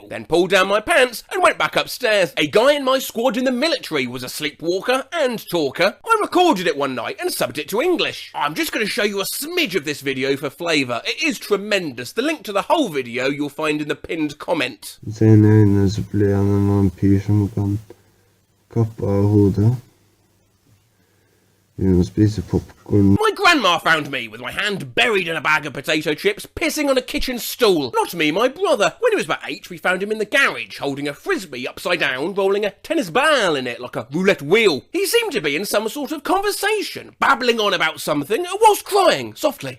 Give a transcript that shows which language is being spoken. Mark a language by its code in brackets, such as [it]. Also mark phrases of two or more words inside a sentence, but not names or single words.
[en] Then pulled down my pants and went back upstairs. A guy in my squad in the military was a sleepwalker and talker. I recorded it one night and subbed it to English. I'm just going to show you a smidge of this video for flavour. It is tremendous. The link to the whole video you'll find in the pinned comment. [no] Sen øynene så blir han en vampyr som kan kappe av hodet. [en] My grandma found me with my hand buried in a bag of potato chips, pissing on a kitchen stool. Not me, my brother. When he was about 8, we found him in the garage, holding a frisbee upside down, rolling a tennis ball in it like a roulette wheel. He seemed to be in some sort of conversation, babbling on about something, whilst crying, softly.